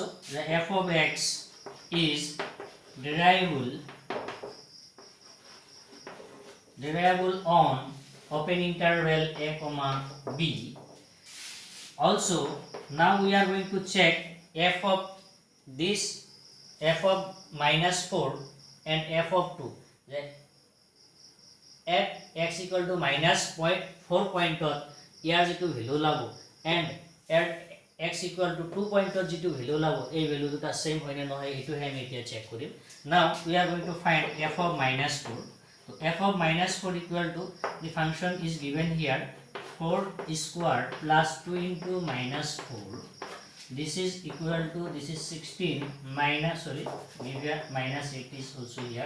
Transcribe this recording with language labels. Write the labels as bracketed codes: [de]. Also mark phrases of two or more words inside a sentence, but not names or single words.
[en] The f of x is derivable on open interval a comma b. Also now we are going to check f of minus 4 and f of 2. That at x equal to minus 4 point [as] ইয়াৰ যেটো ভ্যালু লাগো [en] and at x equal to 2 [as] পইণ্টত যেটো ভ্যালু লাগো এই ভ্যালু দুটা সেম হয়নে নহয় এটো হে আমি এতিয়া চেক কৰিম. [en] Now we are going to find f of minus 4. So f of minus 4 equal to the function is given here 4 square plus 2 into minus 4. This is equal to, this is 16 minus, maybe minus 8 is also here.